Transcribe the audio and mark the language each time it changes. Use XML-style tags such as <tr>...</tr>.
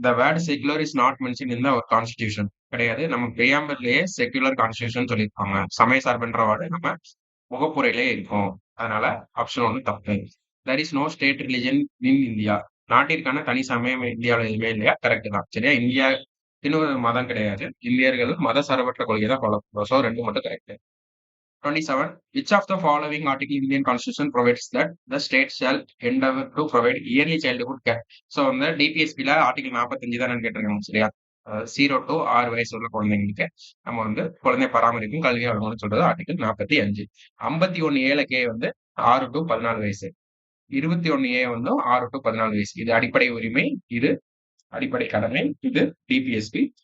<en>The word secular is not mention in our constitution.</en> <ta>கிடையாது. நம்ம பிரியாம்பர்லயே secular constitution சொல்லியிருப்பாங்க. சமய சார்புன்ற வேர்டு நம்ம முகப்புரையிலே இருக்கும். அதனால ஆப்ஷன் 1 தப்பு.</ta> <en>There is no state religion in India.</en> <ta>நாட்டிற்கான தனி சமயம் இந்தியாவில் எதுவுமே இல்லையா? கரெக்ட் தான். சரியா? இந்தியா இன்னொரு மதம் கிடையாது. இந்தியர்கள் மத சார்பற்ற கொள்கை தான் ஃபாலோ பண்றோம். சோ 2 மட்டும் correct.</ta> <en>27 which of the following article Indian constitution provides that the state shall endeavor to provide yearly childhood care.</en> <ta>So வந்து டிபிஎஸ்பில ஆர்டிகல் 45 தானே கேட்டிருக்காங்க. சரியா? 0 to 6 வயசு உள்ள குழந்தைங்களுக்கு நம்ம வந்து குழந்தை பராமரிக்கும் கல்வி வழங்கணும்னு சொல்றது ஆர்டிகல் 45. 51 ஏல கே வந்து 6 to 14 வயசு. 21 ஏ வந்து 6 to 14 வயசு. இது அடிப்படை உரிமை, இது அடிப்படை கடமை, இது டிபிஎஸ்பி.</ta>